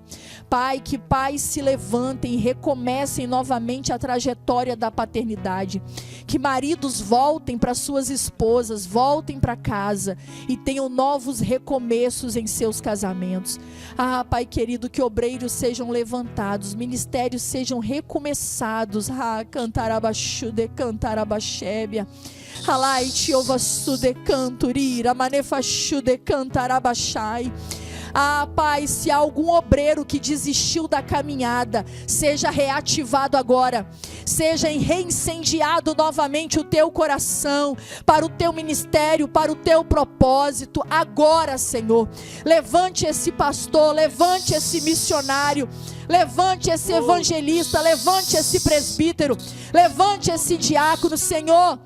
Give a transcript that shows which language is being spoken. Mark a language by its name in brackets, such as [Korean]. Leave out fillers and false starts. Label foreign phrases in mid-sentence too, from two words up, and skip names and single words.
[Portuguese] Pai, que pais se levantem e recomecem novamente a trajetória da paternidade. Que maridos voltem para suas esposas, voltem para casa e tenham novos recomeços em seus casamentos. Ah, Pai querido, que obreiros sejam levantados, ministérios sejam recomeçados. Ah, cantarabaxude, cantarabaxébia. Alai tiovassude canturira, manefashude cantarabachai. Ah, Pai, se há algum obreiro que desistiu da caminhada, seja reativado agora, seja reincendiado novamente o teu coração, para o teu ministério, para o teu propósito, agora, Senhor. Levante esse pastor, levante esse missionário, levante esse evangelista, levante esse presbítero, levante esse diácono, Senhor.